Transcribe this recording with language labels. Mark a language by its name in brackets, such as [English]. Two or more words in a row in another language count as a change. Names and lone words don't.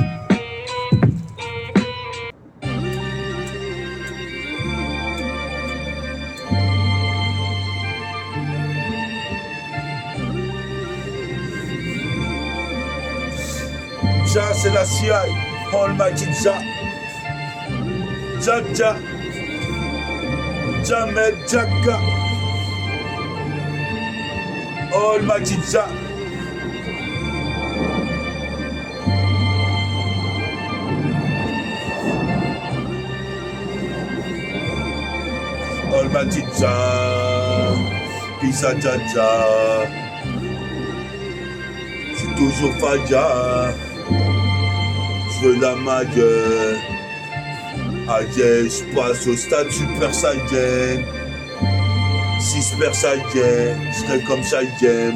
[French] Jah, c'est la CI, [English] Almighty Jah. Jah, Jah, Jamel, Jaka. Almighty Jah. Almighty Jah, Pisa Jah Jah. [French] J'suis toujours Faya. J'veux la maille. Aïe, j'passe au stade Super Saiyan. Si Super Saiyan, j'serais comme Saiyan.